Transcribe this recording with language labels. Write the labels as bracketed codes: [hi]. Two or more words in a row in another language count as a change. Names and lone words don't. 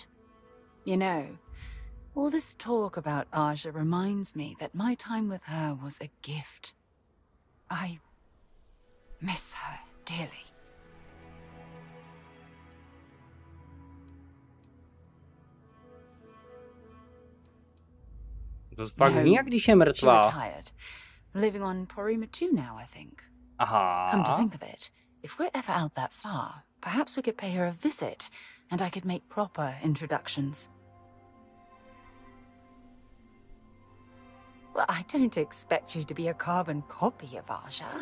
[en] You know, all this talk about Aja reminds me that my time with her was a gift. I miss her dearly. [cs] To fakt zní, jak když je mrtvá. [en] Living on Porima 2 now, I think. Aha. Come to think of it, if we're ever out that far, perhaps we could pay her a visit, and I could make proper introductions. Well, I don't expect you to be a carbon copy of Aja.